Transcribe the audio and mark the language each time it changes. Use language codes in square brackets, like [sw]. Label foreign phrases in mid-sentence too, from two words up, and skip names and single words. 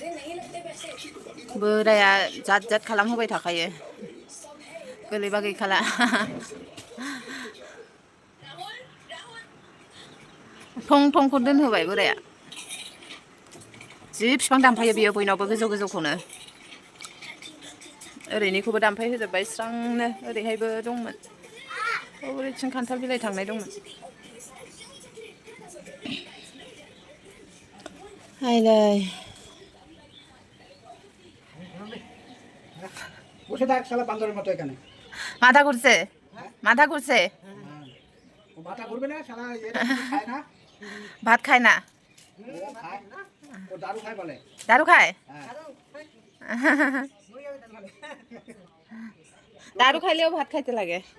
[brx] बोराया जात जात खालामहोबाय थाखायो गोलैबा गैखाला थं थंखौ दोनहोबाय बोराया जि बिफां दानफायो बियो बयनावबो गोजौ गोजौखौनो ओरैनिखौबो दानफाय होजोब्बाय स्रांनो ओरैहायबो दंमोन ओरैथिं खान्थाल बिलाइ थांनाय दंमोन हायलाय [bn] মাথা ঘুরছে মাথা ঘুরছে ভাত খায় না দারু খায় দারু খাইলেও ভাত খাইতে লাগে